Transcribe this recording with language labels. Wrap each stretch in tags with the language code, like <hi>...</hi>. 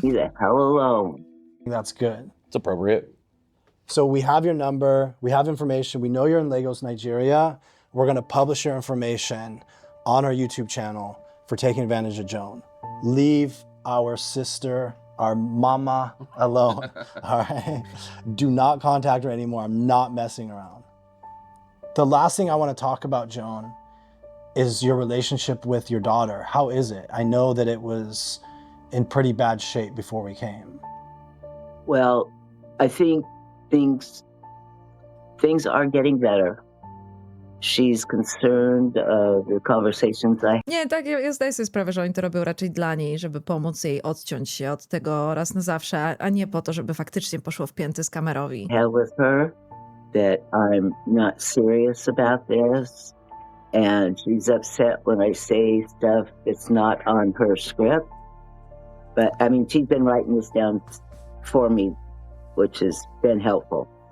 <en>the hell alone. That's good. It's appropriate. So we have your number, we have information, we know you're in Lagos, Nigeria. We're gonna publish your information on our YouTube channel for taking advantage of Joan. Leave our sister, our mama alone, all right? Do not contact her anymore. I'm not messing around. The last thing I wanna talk about, Joan, is your relationship with your daughter. How is it? I know that it was in pretty bad shape before we came. Well, I think things are getting better. She's concerned the conversations I</en> <pl>Nie, tak, ja zdaję sobie sprawę, że oni to robią raczej dla niej, żeby pomóc jej odciąć się od tego raz na zawsze, a nie po to, żeby faktycznie poszło w pięty skamerowi.</pl> <en>have with her, that I'm not serious about this, and she's upset when I say stuff that's not on her script. But I mean, she's been writing this down for me, which has been helpful.</en>